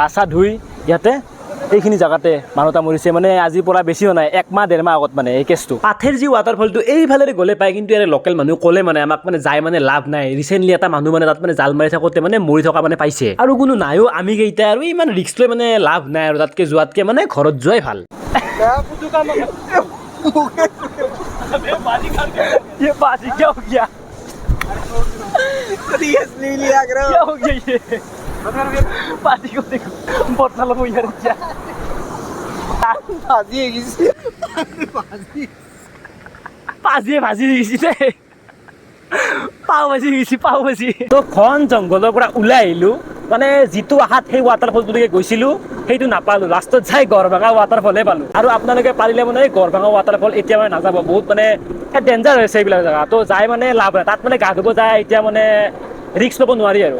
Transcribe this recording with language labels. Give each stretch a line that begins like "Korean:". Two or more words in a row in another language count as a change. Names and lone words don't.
Assamese: চা ধুই ইয়াতে এইখিনি জেগাতে মানুহ এটা মৰিছে মানে আজিৰ পৰা বেছি হোৱা নাই 1 মাহ 1.5 মাহ আগত মানে এই কেছটো পাথৰজি ৱাটাৰফলটো এইফালে গ'লে পায় কিন্তু ইয়াৰে লোকেল মানুহ ক'লে মানে আমাক মানে যাই মানে লাভ নাই ৰিচেণ্টলি এটা মানুহ মানে তাত মানে জাল মাৰি থাকোঁতে মানে মৰি থকা মানে পাইছে আৰু কোনো নাইও আমি কেইটা আৰু ইমান ৰিস্ক লৈ মানে লাভ নাই আৰু তাতকৈ যোৱাতকৈ মানে ঘৰত যোৱাই ভাল
Hindi: ये बाजी क्या हो गया सीरियसली लिया करो क्या हो गया ये बाजी को देखो बोतल में यार क्या बाजी है किसी बाजी किसी पाव भाजी तो
Assamese: খন জংঘলৰ পৰা ওলাই আহিলোঁ মানে যিটো আশাত সেই ৱাটাৰফলটোলৈকে গৈছিলোঁ সেইটো নাপালোঁ, লাষ্টত যাই গড়ভাঙা ৱাটাৰফলহে পালোঁ। আৰু আপোনালোকে পাৰিলে মানে গড়ভাঙা ৱাটাৰফল এতিয়া মানে নাযাব, বহুত মানে ডেঞ্জাৰ হৈছে এইবিলাক জেগা, তো যাই মানে লাভ নাই, তাত মানে গা ধুব যায় এতিয়া মানে ৰিস্ক ল'ব নোৱাৰি আৰু।